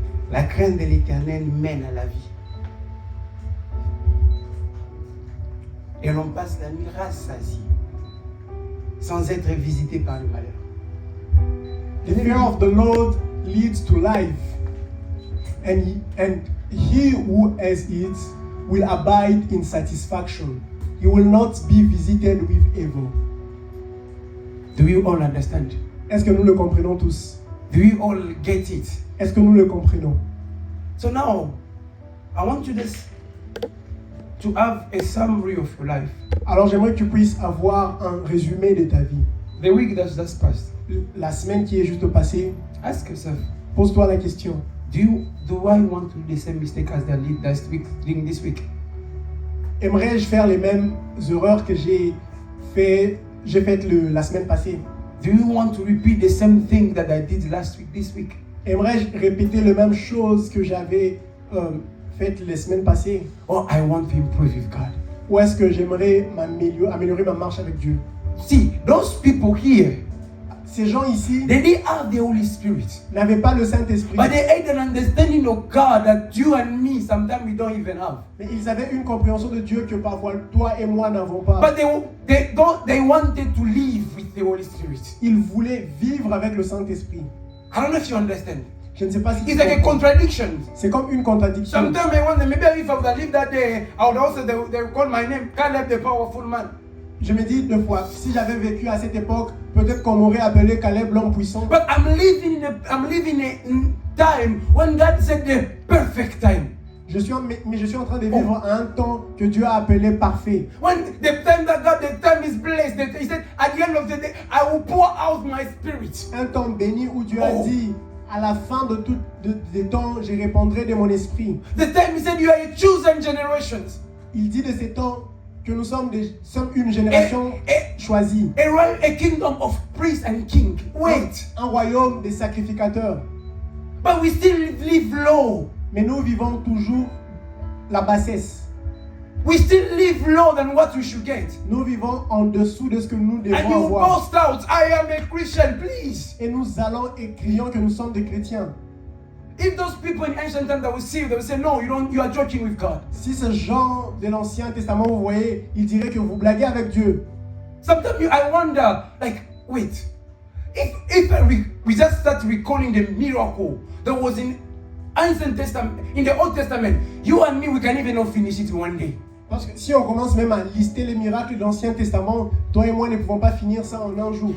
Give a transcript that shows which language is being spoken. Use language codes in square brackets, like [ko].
[fr] La crainte de l'Éternel mène à la vie. Et l'on passe la nuit rassasié, sans être visité par le malheur. [en] The fear of the Lord leads to life, and he who has it will abide in satisfaction. He will not be visited with evil. Do you all understand? [fr] Est-ce que nous le comprenons tous? [en] Do you all get it? [fr] Est-ce que nous le comprenons? [en] So now, I want you to have a summary of your life. [fr] Alors j'aimerais que tu puisses avoir un résumé de ta vie. [en] The week that's just passed. [fr] La semaine qui est juste passée, [en] Ask yourself, [fr] pose-toi la question. [en] do I want to do the same mistake as I did last week, doing this week? [fr] Aimerais-je faire les mêmes erreurs que j'ai faites la semaine passée? [en] Do you want to repeat the same thing that I did last week, this week? [fr] Aimerais-je répéter les mêmes choses que j'avais faites les semaines passées? [en] Or I want to improve with God? [fr] Ou est-ce que j'aimerais améliorer ma marche avec Dieu? [en] See, those people here, [fr] Ces gens ici [en] they didn't have the Holy Spirit. [fr] n'avaient pas le Saint-Esprit, [en] But they had an understanding of God that you and me sometimes we don't even have. [fr] mais ils avaient une compréhension de Dieu que parfois toi et moi n'avons pas. [en] But they wanted to live with the Holy Spirit. [fr] Ils voulaient vivre avec le Saint-Esprit. [en] I don't know if you understand. [fr] Je ne sais pas si tu [en] It's like a [fr] comprends. [en] contradiction. [fr] C'est comme une contradiction. [en] Sometimes I wonder, maybe if I would have lived that day, I would also, they would call my name, Caleb the powerful man. [fr] Je me dis deux fois, si j'avais vécu à cette époque, peut-être qu'on m'aurait appelé Caleb l'homme puissant. [en] But I'm living in a time when God said the perfect time. [fr] Mais je suis en train de vivre à un temps que Dieu a appelé parfait. [en] When the time that God, the time is blessed, He said, at the end of the day, I will pour out my spirit. [fr] Un temps béni où Dieu a dit, à la fin de tout des temps, je répandrai de mon esprit. [en] The time He said, you are a chosen generation. [fr] Il dit de ces temps que nous sommes une génération choisie. [en] A kingdom of priests and king. Wait. [fr] Un royaume des sacrificateurs. [en] But we still live low. [fr] Mais nous vivons toujours la bassesse. [en] We still live low than what we should get. [fr] Nous vivons en dessous de ce que nous [en] And [fr] devons [en] you [fr] avoir. [en] boast out, I am a Christian, please. [fr] Et nous allons et crions que nous sommes des chrétiens. [en] If those people in ancient times that will see you, they will say, no, you are joking with God. [fr] Si ce genre de l'Ancien Testament, vous voyez, il dirait que vous blaguez avec Dieu. [en] Sometimes I wonder, like, wait, if we just start recalling the miracle that was in Ancient Testament, in the Old Testament, you and me, we can even not finish it in one day. [fr] Parce que si on commence même à lister les miracles de l'Ancien Testament, toi et moi ne pouvons pas finir ça en un jour.